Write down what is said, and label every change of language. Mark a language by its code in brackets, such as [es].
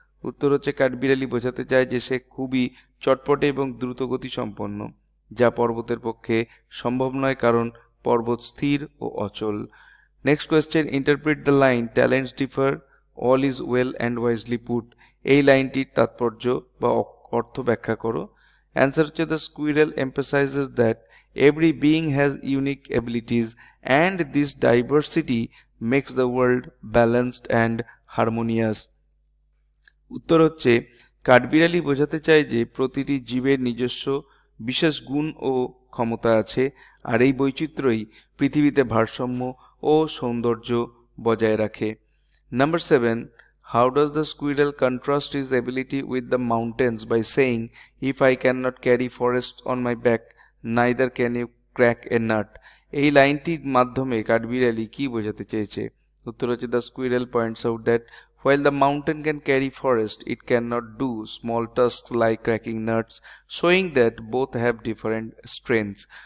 [bn] উত্তর হচ্ছে কাঠবিড়ালি বোঝাতে চায় যে সে খুবই চটপটে এবং দ্রুতগতি সম্পন্ন, যা পর্বতের পক্ষে সম্ভব নয় কারণ পর্বত স্থির ও অচল। [en] Next question, interpret the line talents differ all is well and wisely put. [bn] এই লাইনটির তাৎপর্য বা অর্থ ব্যাখ্যা করো। অ্যান্সার হচ্ছে [en] The squirrel emphasizes that every being has unique abilities and this diversity makes the world balanced and harmonious. [bn] উত্তর হচ্ছে কাঠবিড়ালি বোঝাতে চায় যে প্রতিটি জীবের নিজস্ব বিশেষ গুণ ও ক্ষমতা আছে, আর এই বৈচিত্র্যই পৃথিবীতে ভারসাম্য ও সৌন্দর্য বজায় রাখে। [en] Number 7, how does the squirrel contrast his ability with the mountains by saying, if I cannot carry forest on my back, neither can you crack a nut? [bn] এই লাইনটির মাধ্যমে কাঠবিড়ালি কি বোঝাতে চেয়েছে? উত্তর হচ্ছে [en] the squirrel points out that while the mountain can carry forest, it cannot do small tasks like cracking nuts, showing that both have different strengths.